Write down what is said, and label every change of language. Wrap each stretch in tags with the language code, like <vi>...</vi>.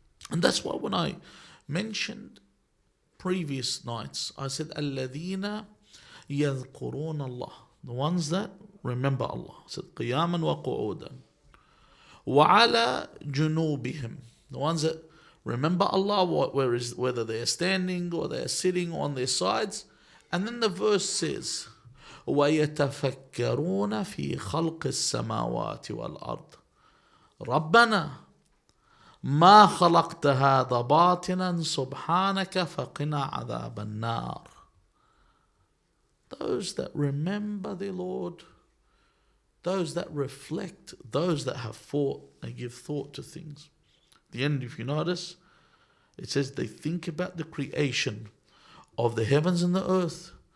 <en>And that's why when I mentioned previous nights, I said,</en> <ar>الَّذِينَ يَذْكُرُونَ اللَّهِ,</ar> <en>the ones that remember Allah. I said,</en> <ar>قِيَامًا وَقُعُودًا وَعَلَى جُنُوبِهِمْ,</ar> <en>the ones that remember Allah, whether they are standing or they are sitting on their sides. And then the verse says,</en> <ar>وَيَتَفَكَّرُونَ فِي خَلْقِ السَّمَاوَاتِ وَالْأَرْضِ رَبَّنَا مَا خَلَقْتَ هَذَا بَاطِلًا سُبْحَانَكَ فَقِنَا عَذَابَ النَّارِ.</ar> <en>Those that remember their Lord, those that reflect, those that have thought, they give thought to things. At the end, if you notice, it says they think about the creation of the heavens and the earth.</en>